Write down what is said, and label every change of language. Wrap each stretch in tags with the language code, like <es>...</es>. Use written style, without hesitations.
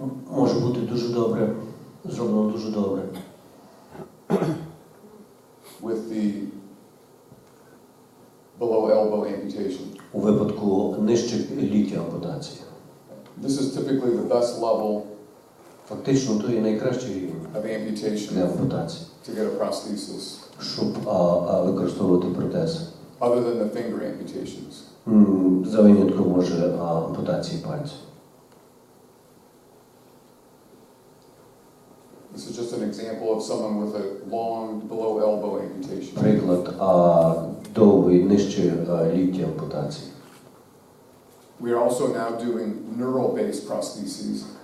<uk>може бути дуже добре, зроблено дуже добре.</uk> <en>with the below elbow amputation.</en> <uk>У випадку нижче ліктя ампутації.</uk> <en>This is typically the best level</en> <uk>Фактично, то є найкращий рівень</uk> <en>of amputation</en> <uk>для ампутації,</uk> <en>to get a prosthesis,</en> <uk>щоб використовувати протез.</uk> <en>other than the finger amputations.</en> <uk>За винятком може ампутації пальців.</uk> <en>This is just an example of someone with a long below elbow amputation.</en> <uk>Приклад довгої нижче ліктя ампутації.</uk> <en>We are also now doing neural-based prostheses.</en>